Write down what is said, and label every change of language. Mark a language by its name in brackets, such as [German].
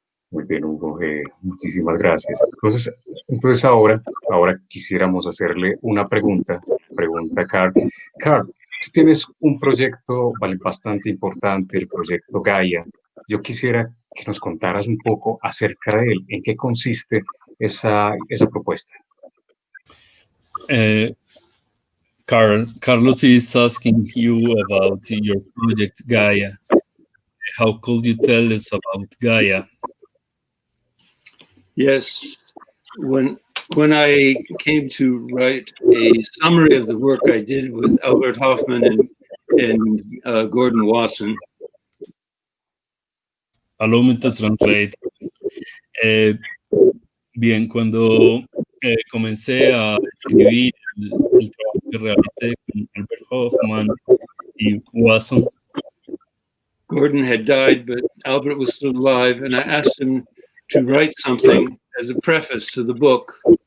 [Spanish] Muy bien, Hugo, muchísimas gracias. Entonces ahora quisiéramos hacerle una pregunta a Carl. Carl, tú tienes un proyecto bastante importante, el proyecto Gaia. Yo quisiera que nos contaras un poco acerca de él, en qué consiste esa propuesta. [English] Carlos is asking you about your project Gaia. How could you tell us about Gaia? Yes, when I came to write a summary of the work I did with Albert Hoffman and Gordon Wasson. Allow me to translate. [Spanish] Bien, cuando comencé a escribir el trabajo que realicé con Albert Hoffman y Wasson, [English] Gordon had died, but Albert was still alive, and I asked him to write something as a preface to the book.